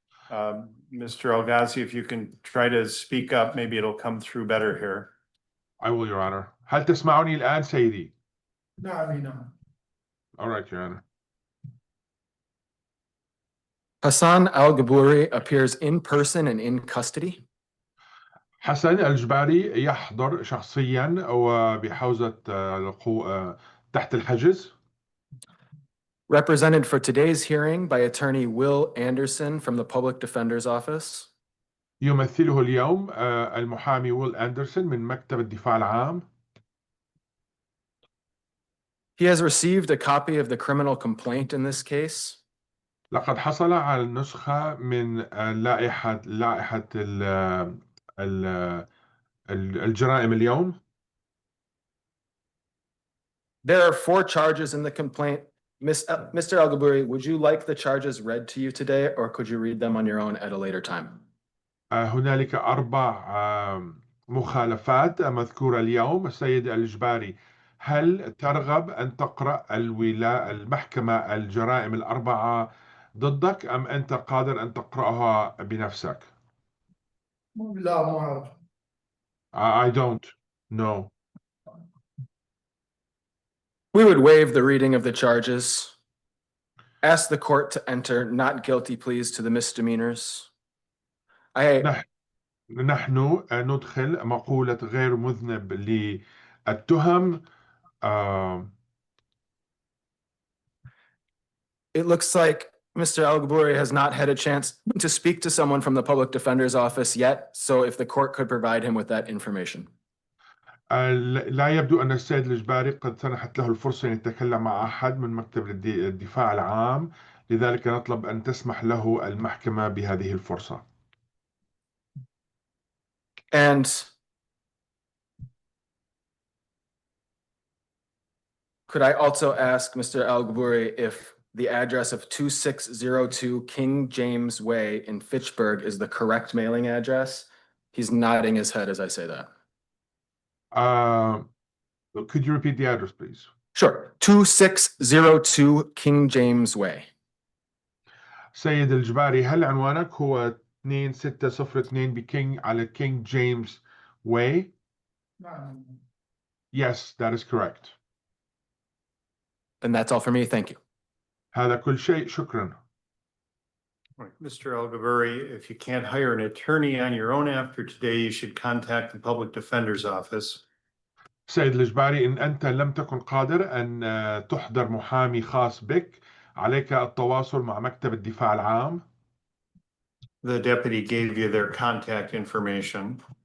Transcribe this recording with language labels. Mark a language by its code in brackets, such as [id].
[en] Mr. Al-Ghazi, if you can try to speak up, maybe it'll come through better here. I will, Your Honor. [ar] هل تسمعني الآن سيدي؟ نعم. [en] All right, Your Honor. HASAN AL-GBURI appears in person and in custody. [ar] حسن الجباري يحضر شخصيا وبحوزة تحت الحجز. [en] Represented for today's hearing by attorney Will Anderson from the Public Defender's Office. [ar] يمثله اليوم المحامي ويل أندرسون من مكتب الدفاع العام. [en] He has received a copy of the criminal complaint in this case. لقد حصل على نسخة من لائحة الجرائم اليوم. There are 4 charges in the complaint. Mr. Al-GBURI, would you like the charges read to you today, or could you read them on your own at a later time? [ar] هنالك 4 مخالفات مذكورة اليوم. السيد الجباري، هل ترغب أن تقرأ المحكمة الجرائم ال4 ضدك أم أنت قادر أن تقرأها بنفسك؟ لا ما أعرف. [en] I don't know. We would waive the reading of the charges. Ask the court to enter not guilty pleas to the misdemeanors. [ar] نحن ندخل مقولة غير مذنب للتهم. [en] It looks like Mr. Al-GBURI has not had a chance to speak to someone from the Public Defender's Office yet, so if the court could provide him with that information. [ar] لا يبدو أن السيد الجباري قد سنحت له الفرصة أن يتكلم مع أحد من مكتب الدفاع العام، لذلك نطلب أن تسمح له المحكمة بهذه الفرصة. [en] And could I also ask Mr. Al-GBURI if the address of 2602 King James Way in Fitchburg is the correct mailing address? He's nodding his head as I say that. Could you repeat the address, please? Sure. 2602 King James Way. [ar] سيد الجباري، هل عنوانك هو 2602 بكينج على King James Way? نعم. [en] Yes, that is correct. And that's all for me. Thank you. [ar] هذا كل شيء، شكرا. [en] Right. Mr. El-GBURI, if you can't hire an attorney on your own after today, you should contact the public defender's office. [ar] سيد الجباري، إن أنت لم تكن قادر أن تحضر محامي خاص بك، عليك التواصل مع مكتب الدفاع العام. [en] The deputy gave you their contact information.